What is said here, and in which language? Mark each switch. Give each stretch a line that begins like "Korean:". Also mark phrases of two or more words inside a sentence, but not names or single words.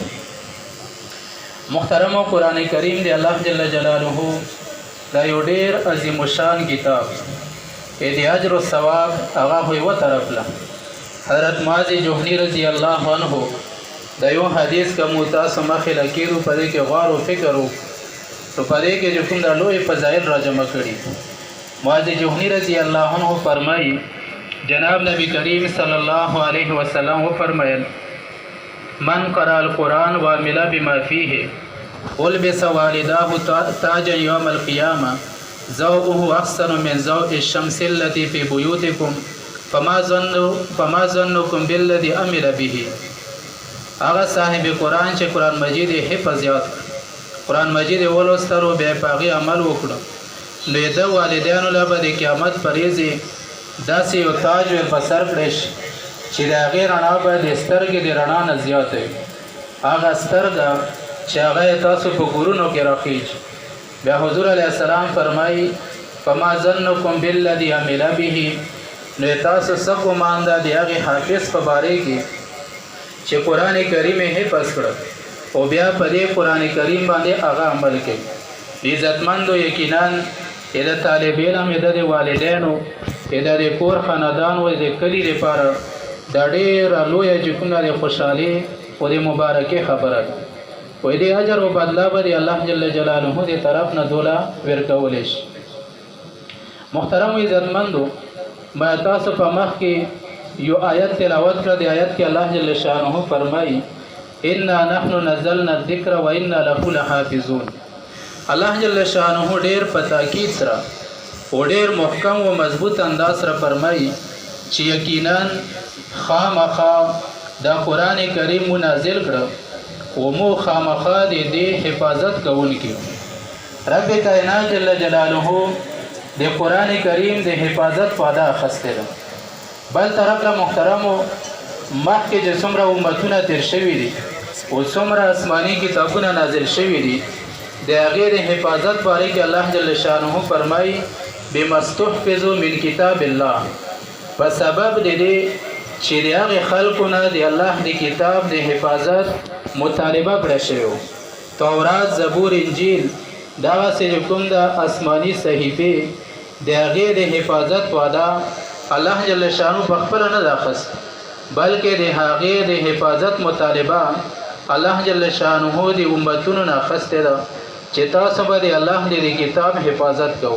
Pashto: محترمو قرآن کریم دی الله
Arabic: جل جلاله
Pashto: دا یو ډیر عظیم الشان کتاب د اجر او ثواب هغه خو یوه طرف له حضرت معاذ جهني
Arabic: رضی الله عنه
Pashto: دا یو حدیث که مو تاسو مخې له کېدو په دې کې غور و فکر و نو په دې کې چې کوم دا لوی فضایل را جمع کړي. معاذ جهني
Arabic: رضی الله عنه
Pashto: فرمایي جناب نبی کریم
Arabic: صلی الله علیه وسلم
Pashto: وفرمایل
Arabic: من قرأ القرآن وعمل بما فيه البس والداه تاجا يوم القيامة ضوءه أحسن من ضوء الشمس التي في بيوتكم فما ظنكم بالذي عمل به.
Pashto: هغه صاحب قرآن چې قرآن مجید حفظ یاد قرآن مجید ولوستلو بیا په هغې عمل وکړو نو د والدینو له به د قیامت په ورځې داسې یو تاج ور په سر کړی شي چې د هغې رڼا به د سترګې د رڼا نه زیاته وي. هغه سترګه چې هغه یې تاسو په کورونو کې راخیږي. بیا حضور
Arabic: علیه السلام
Pashto: فرمایي
Arabic: فما ظنکم بالذي عمل به،
Pashto: نو تاسو څه ګمان ده د هغې حافظ په باره کې چې قرآن کریم یې حفظ کړه او بیا په دې قرآن کریم باندې هغه عمل کوي. عزتمندو یقینا د طالب علم د والدینو د کور خاندان و د کلي لپاره دا ډېره لویه چې کومه د خوشحالي او د مبارکۍ خبره ده. وایي د اجر او بدله به د الله
Arabic: جل جلاله
Pashto: د طرف نه دوله ورکولی شي. محترمو عزتمندو، ما تاسو په مخ کې یو آیت تلاوت کړه. د آیت کې الله
Arabic: جل شانه
Pashto: فرمایي
Arabic: انا نحن نزلنا الذکر و انا له لحافظون.
Pashto: الله
Arabic: جل شانه
Pashto: ډېر په تاکید سره او ډېر محکم و مضبوط انداز سره فرمایي چې یقینا خامخا دا قرآن کریم مو نازل کړه او مو خامخا د دې حفاظت کوونکي. رب کائنات
Arabic: جل جلاله
Pashto: د قرآن کریم د حفاظت وعده اخیستې ده. بل طرف له محترمو مخکې چې څومره امتونه تیر شوي دي او څومره آسماني کتابونه نازل شوي دي د هغې د حفاظت باره کې الله
Arabic: جل شانه
Pashto: فرمایي
Arabic: بما استحفظوا من کتاب الله،
Pashto: په سبب د دې چې د هغې خلکو نه د الله د کتاب د حفاظت مطالبه کړه شوې. تورات، زبور، انجیل دغسې چې کوم د آسماني صحیفې د هغې د حفاظت وعده الله
Arabic: جل شانو
Pashto: په خپله نه ده اخیستې، بلکې د هغې د حفاظت مطالبه الله
Arabic: جل شانه
Pashto: د امتونو نه اخیستې ده چې تاسو به د الله د کتاب حفاظت کوو.